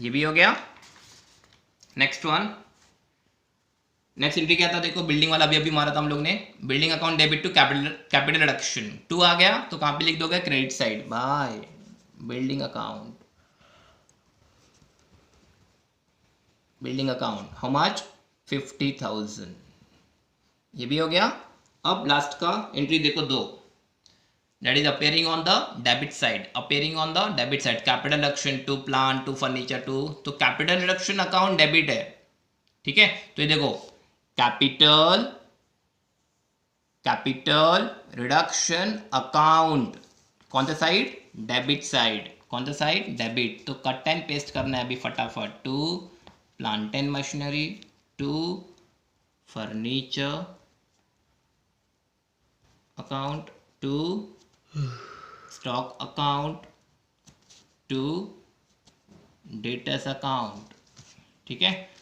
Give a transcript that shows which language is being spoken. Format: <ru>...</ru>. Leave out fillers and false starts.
<hi>ये भी हो गया। नेक्स्ट वन, नेक्स्ट एंट्री क्या था, देखो बिल्डिंग वाला अभी अभी मारा था हम लोग ने, building account debit to capital reduction, to आ गया तो कहाँ पे लिख दोगे, credit side by building account, building account how much 50,000, ये भी हो गया। अब लास्ट का एंट्री देखो दो,</hi> <en>that is appearing on the debit side, appearing on the debit side, capital reduction to plant to furniture to,</en> <hi>तो</hi> <en>capital reduction account debit</en> <hi>है, ठीक है। तो ये देखो कैपिटल रिडक्शन अकाउंट कौन सा साइड, डेबिट साइड, कौन सा साइड, डेबिट। तो</hi> <en>cut and paste</en> <hi>करना है अभी फटाफट,</hi> <en>to plant and machinery to furniture account to stock account to debtors account,</en> <hi>ठीक है।</hi>